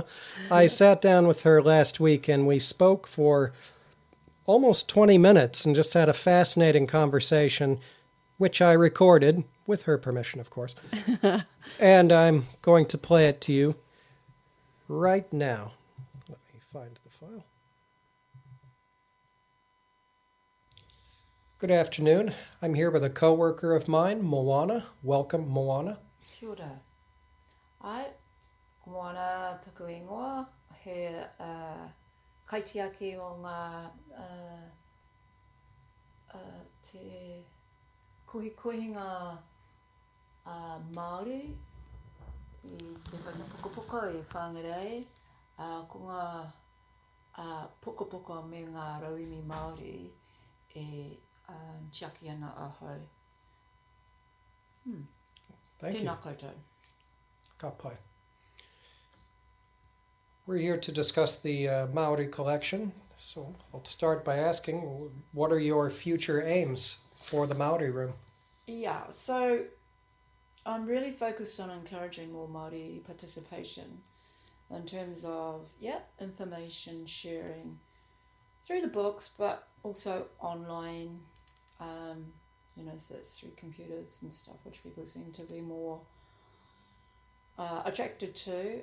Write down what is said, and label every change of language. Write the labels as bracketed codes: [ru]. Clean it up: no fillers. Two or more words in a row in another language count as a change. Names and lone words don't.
[en] I sat down with her last week, and we spoke for almost 20 minutes and just had a fascinating conversation, which I recorded, with her permission, of course. And I'm going to play it to you right now. Let me find the file. Good afternoon. I'm here with a coworker of mine, Moana. Welcome, Moana. [mi] Kia ora. Ai, Moana taku ingoa, he kaitiaki o ngā te kohi-kohinga Māori I te whanapukapuka I Whangārei, ko ngā pukapuka me ngā rauimi Māori tiaki ana ahau. [en] Thank you. [mi] Tēnā koutou. Ka pai. [en] We're here to discuss the Maori collection, so I'll start by asking, what are your future aims for the Maori room? Yeah, so I'm really focused on encouraging more Māori participation in terms of, information sharing through the books, but also online, so it's through computers and stuff, which people seem to be more attracted to.